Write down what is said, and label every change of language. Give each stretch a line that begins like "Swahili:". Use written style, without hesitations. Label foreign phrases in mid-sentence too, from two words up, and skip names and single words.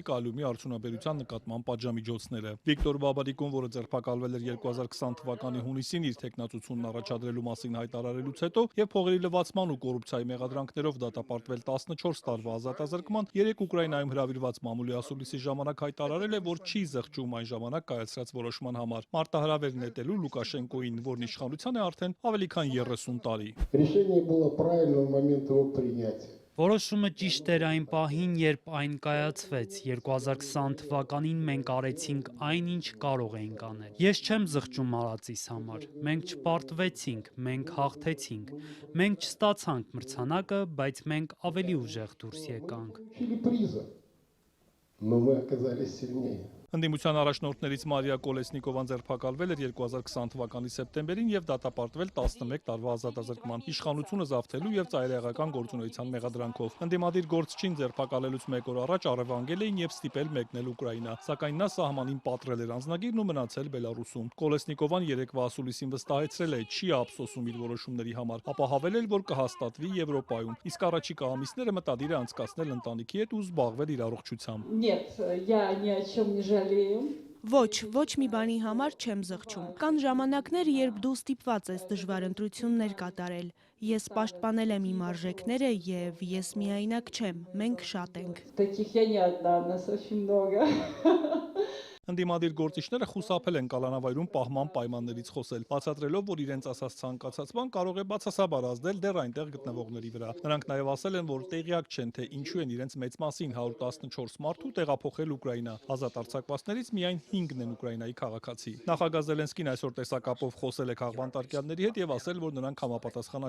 Armenian: կալիումի արդյունաբերության նկատմամբ պատժամիջոցները։ Վիկտոր Բաբարիկոն, որը ձերբակալվել էր 2020 թվականի հունիսին իր թեկնածությունն առաջադրելու մասին հայտարարելուց հետո եւ փողերի լվացման ու կոռուպցիայի մեղադրանքներով դատապարտվել 14 տարվա ազատազրկման, 3 Ուկրաինայում հրավիրված մամուլի ասուլիսի ժամանակ հայտարարել է, որ չի զղջում այն ժամանակ կայացրած որոշման համար։ Մարտահրավեր նետելու Լուկաշենկոին, որն իշխանության է արդեն ավելի քան 30 տարի։
Russian: Решение было правильно в момент его принятия.
Armenian: Որոշումը ճիշտ էր այն պահին, երբ այն կայացվեց։ 2020 թվականին մենք արեցինք այն, ինչ կարող էինք անել։ Ես չեմ զղջում արածիս համար։ Մենք չպարտվեցինք, մենք հաղթեցինք։ Մենք չստացանք մրցանակը, բայց մենք ավելի ուժեղ դուրս եկանք։
Russian: Но мы оказались сильнее.
Armenian: Ընդդիմության առաջնորդներից Մարիա Կոլեսնիկովան ձերբակալվել էր 2020 թվականի սեպտեմբերին եւ դատապարտվել 11 տարվա ազատազրկման, իշխանությունը զավթելու եւ ծայրահեղական գործունեության մեղադրանքով։ Ընդդիմադիր գործչին ձերբակալելուց 1 օր առաջ առևանգել էին եւ ստիպել մեկնել Ուկրաինա, սակայն նա սահմանին պատռել էր անձնագիրն ու մնացել Բելարուսում։ Կոլեսնիկովան երեկվա ասուլիսին վստահեցրել է, չի ափսոսում իր որոշումների համար, ապահավել էր, որ կհաստատվի Եվրոպայում, իսկ առաջիկա ամիսները մտադիր է անցկացնել ընտանիքի հետ ու զբաղվել իր առողջությամբ։
Russian: Нет, я ни о чем не жалею.
Armenian: Ոչ մի բանի համար չեմ զղջում։ Կան ժամանակներ, երբ դու ստիպված ես դժվար ընտրություններ կատարել։ Ես պաշտպանել եմ իմ արժեքները եւ ես միայնակ չեմ, մենք շատ ենք։
Russian: Таких я не одна, нас очень много.
Armenian: Ընդդիմադիր գործիչները խուսափել են կալանավայրում պահման պայմաններից խոսել, բացատրելով, որ իրենց ասած ցանկացածման կարող է բացասաբար ազդել դեռ այնտեղ գտնվողների վրա։ Նրանք նաև ասել են, որ տեղյակ չեն, թե ինչու են իրենց մեծ մասին 114 մարդու տեղափոխել Ուկրաինա։ Ազատ արձակվածներից միայն 5-ն են Ուկրաինայի քաղաքացի։ Նախագահ Զելենսկին այսօր տեսակապով խոսել է քաղբանտարկյալների հետ եւ ասել, որ նրանք համապատասխան